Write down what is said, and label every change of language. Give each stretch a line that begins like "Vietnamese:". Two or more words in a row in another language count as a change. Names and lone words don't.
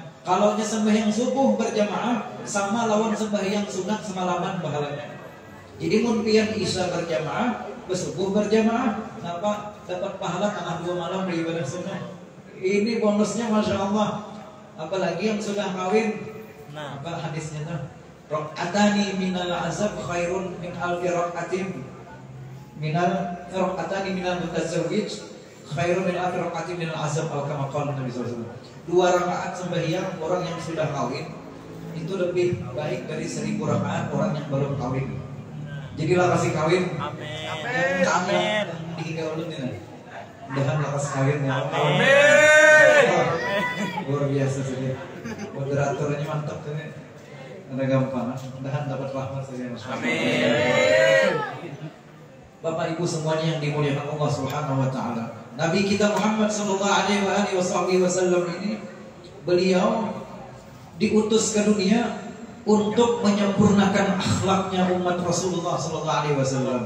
Banjar: Kalau sembahyang subuh berjamaah sama lawan sembahyang sunat semalaman pahalanya. Jadi mun pian isya berjamaah, bersubuh berjamaah, kenapa dapat pahala tengah 2 malam beribadah sunat? Ini bonusnya Masya Allah. Apalagi yang sudah kawin. Nah, apa hadisnya tuh?
Arabic: ركعتان من العزب خير من ألف ركعة ركعتان من المتزوج خير من ألف ركعة من العزب, atau كما قال النبي صلى الله عليه وسلم.
Banjar: 2 rakaat sembahyang orang yang sudah kawin itu lebih baik dari 1000 rakaat orang yang belum kawin. Jadilah kasih kawin. Amin. Amin. Hingga ulun ini. Mudahan lakas kawin ya. Amin. Luar biasa saja. Moderatornya mantap kan. Ada gampang. Mudahan dapat rahmat saja. Amin. Bapak Ibu semuanya yang dimuliakan Allah Subhanahu wa taala. Nabi kita Muhammad sallallahu alaihi wasallam ini beliau diutus ke dunia untuk menyempurnakan akhlaknya umat Rasulullah sallallahu alaihi wasallam.